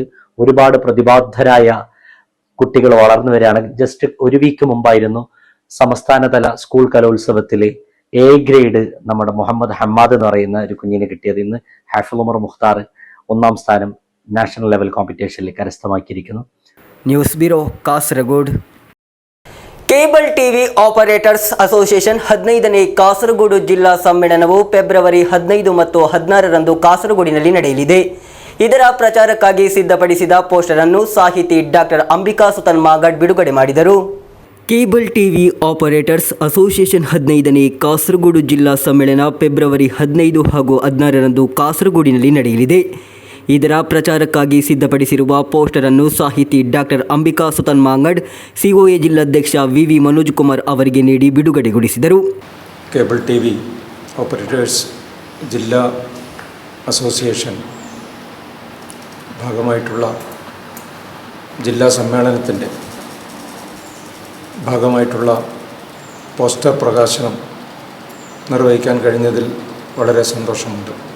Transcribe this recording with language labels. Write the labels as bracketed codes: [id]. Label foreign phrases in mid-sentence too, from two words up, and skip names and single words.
[ml] ഒരുപാട് പ്രതിബദ്ധരായ കുട്ടികൾ വളർന്നു വരികയാണ്. ജസ്റ്റ് ഒരു വീക്ക് മുമ്പായിരുന്നു സംസ്ഥാനതല സ്കൂൾ കലോത്സവത്തിൽ A ഗ്രേഡ് നമ്മുടെ മുഹമ്മദ് ഹമ്മാദ് എന്ന് പറയുന്ന ഒരു കുഞ്ഞിന് കിട്ടിയത്. ഇന്ന് ഹാഫിൾ ഉമർ മുഖ്താർ 1ാം സ്ഥാനം [en] national level [ml] കോമ്പറ്റീഷനിൽ കരസ്ഥമാക്കിയിരിക്കുന്നു. [kn] ನ್ಯೂಸ್ ಬ್ಯೂರೋ, ಕಾಸರಗೋಡು. ಕೇಬಲ್ ಟಿವಿ ಆಪರೇಟರ್ಸ್ ಅಸೋಸಿಯೇಷನ್ 15ನೇ ಕಾಸರಗೋಡು ಜಿಲ್ಲಾ ಸಮ್ಮೇಳನವು ಫೆಬ್ರವರಿ 15 ಮತ್ತು 16ರಂದು ಕಾಸರಗೋಡಿನಲ್ಲಿ ನಡೆಯಲಿದೆ. ಇದರ ಪ್ರಚಾರಕ್ಕಾಗಿ ಸಿದ್ಧಪಡಿಸಿದ ಪೋಸ್ಟರ್ ಅನ್ನು ಸಾಹಿತಿ ಡಾಕ್ಟರ್ ಅಂಬಿಕಾ ಸುತನ್ ಮಾಗಡ್ ಬಿಡುಗಡೆ ಮಾಡಿದರು. ಕೇಬಲ್ ಟಿವಿ ಆಪರೇಟರ್ಸ್ ಅಸೋಸಿಯೇಷನ್ 15ನೇ ಕಾಸರಗೋಡು ಜಿಲ್ಲಾ ಸಮ್ಮೇಳನ ಫೆಬ್ರವರಿ 15 ಹಾಗೂ 16ರಂದು ಕಾಸರಗೋಡಿನಲ್ಲಿ ನಡೆಯಲಿದೆ. ಇದರ ಪ್ರಚಾರಕ್ಕಾಗಿ ಸಿದ್ಧಪಡಿಸಿರುವ ಪೋಸ್ಟರ್ ಅನ್ನು ಸಾಹಿತಿ ಡಾಕ್ಟರ್ ಅಂಬಿಕಾ ಸುತನ್ ಮಾಂಗಡ್ ಸಿಒಎ ಜಿಲ್ಲಾಧ್ಯಕ್ಷ ವಿ ಮನೋಜ್ ಕುಮಾರ್ ಅವರಿಗೆ ನೀಡಿ ಬಿಡುಗಡೆಗೊಳಿಸಿದರು. [ml] കേബിൾ ടി വി ഓപ്പറേറ്റേഴ്സ് ജില്ലാ അസോസിയേഷൻ ഭാഗമായിട്ടുള്ള ജില്ലാ സമ്മേളനത്തിൻ്റെ ഭാഗമായിട്ടുള്ള പോസ്റ്റർ പ്രകാശനം നിർവഹിക്കാൻ കഴിഞ്ഞതിൽ വളരെ സന്തോഷമുണ്ട്.